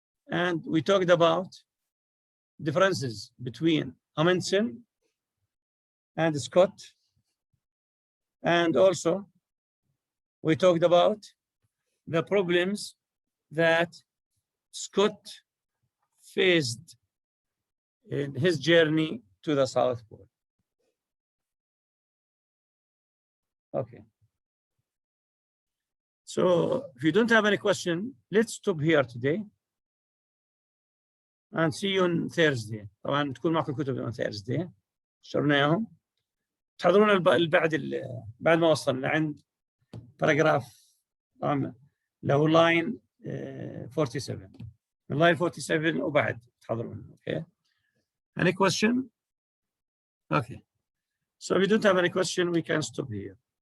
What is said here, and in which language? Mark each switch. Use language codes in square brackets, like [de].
[en] and we talked about differences between Amundsen and Scott, and also we talked about the problems that Scott faced in his journey to the South Pole. Okay. So if you don't have any question, let's stop here today and see you on Thursday. [ar] طبعا تكون معكم كتب [en] on Thursday [ar] شرناهم. تحضرون بعد ما وصلنا عند باراجراف طبعا له لاين 47 من لاين 47 وبعد تحضرون. [en] Okay. Any question? Okay. So if you don't have any question, we can stop here.